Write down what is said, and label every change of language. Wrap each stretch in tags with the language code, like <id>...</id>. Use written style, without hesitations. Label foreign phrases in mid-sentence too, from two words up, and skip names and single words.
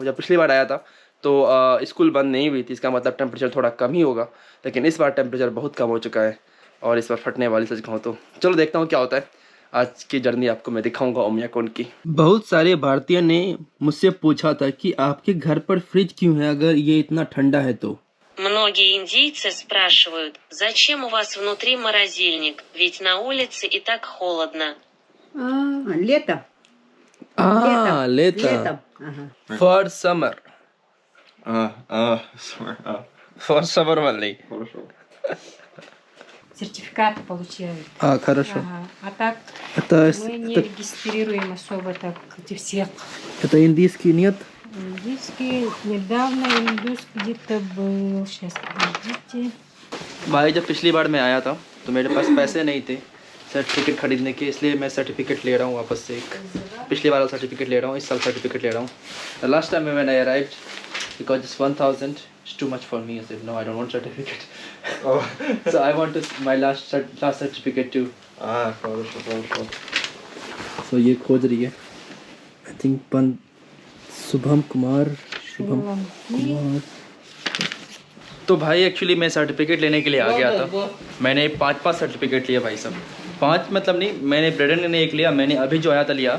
<hi>जब पिछली बार आया था तो स्कूल बंद नहीं हुई थी, इसका मतलब टेम्परेचर थोड़ा कम ही होगा। लेकिन इस बार टेम्परेचर बहुत कम हो चुका है और इस बार फटने वाली सच कहूँ तो। चलो देखता हूँ क्या होता है। आज की जर्नी आपको मैं दिखाऊंगा ओमियाकोन की। बहुत सारे भारतीय ने मुझसे पूछा था कि आपके घर पर फ्रिज क्यों है अगर ये इतना ठंडा है तो।</hi> <ru>Многие индийцы спрашивают, зачем у вас внутри морозильник, ведь на улице и так холодно. Лето. Лето.</ru> <en>For summer. Summer. For summer only.</en> <ru>Хорошо. Сертификаты получают. Хорошо. А так мы не регистрируем особо так эти все. Это индийский нет? Индийский недавно индусский где-то был. Сейчас подождите.</ru> <hi>भाई, जब पिछली बार मैं आया था तो मेरे पास पैसे नहीं थे सर्टिफिकेट खरीदने के, इसलिए मैं सर्टिफिकेट ले रहा हूँ वापस से। एक पिछली बार सर्टिफिकेट ले रहा हूँ, इस साल सर्टिफिकेट ले रहा हूँ।</hi> <en>last time when I arrived because this 1000 is too much for me. I said no, I don't want certificate. so I want my last certificate too.</en> <ru>Хорошо.</ru> <hi>सो ये खोज रही है,</hi> <en>I think</en> <hi>शुभम कुमार। तो भाई एक्चुअली मैं सर्टिफिकेट लेने के लिए आ गया था। मैंने 5 सर्टिफिकेट लिए भाई साहब। 5 मतलब नहीं, मैंने ब्रेडन ने 1 लिया, मैंने अभी जो आया था लिया।</hi>